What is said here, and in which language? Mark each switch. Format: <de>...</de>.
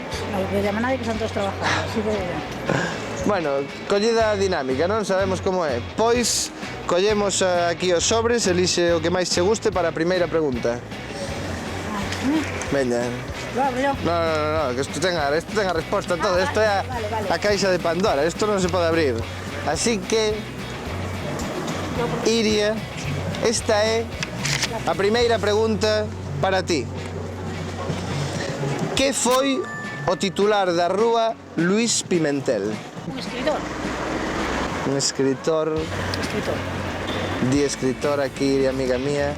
<es>No que llama nadie, que están todos trabajando, así que...</es> <gl>Bueno, collida a dinámica, non sabemos como é. Pois, collemos aquí os sobres, elixe o que máis che guste para a primeira pregunta. Veña.</gl> <es>Lo abro yo.</es> <gl>No, que isto ten a resposta a todo. Isto é a caixa de Pandora, isto non se pode abrir. Así que, Iria, esta é a primeira pregunta para ti. Que foi o titular da rúa Luís Pimentel? Un escritor. Un escritor... Escritor. Di escritor aquí, amiga mía.</gl>